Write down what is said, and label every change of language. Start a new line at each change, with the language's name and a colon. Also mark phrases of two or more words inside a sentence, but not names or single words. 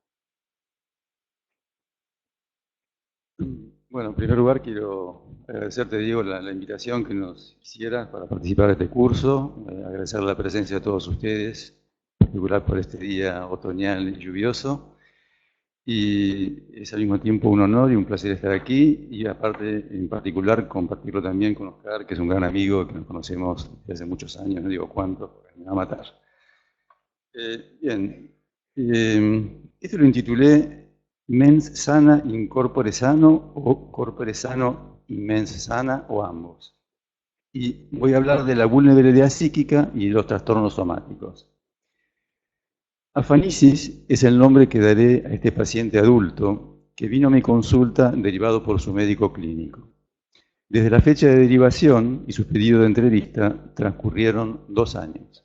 Spanish: Bueno, en primer lugar quiero agradecerte, Diego, la invitación que nos hicieras para participar de este curso, agradecer la presencia de todos ustedes, en particular por este día otoñal y lluvioso, y es al mismo tiempo un honor y un placer estar aquí, y aparte, en particular, compartirlo también con Oscar, que es un gran amigo que nos conocemos desde hace muchos años, no digo cuántos, porque me va a matar. Bien, esto lo intitulé
Latin: Mens sana in corpore sano
Spanish: o
Latin: corpore sano in mens sana
Spanish: o ambos. Y voy a hablar de la vulnerabilidad psíquica y los trastornos somáticos. Afanisis es el nombre que daré a este paciente adulto que vino a mi consulta derivado por su médico clínico. Desde la fecha de derivación y su pedido de entrevista transcurrieron 2 años.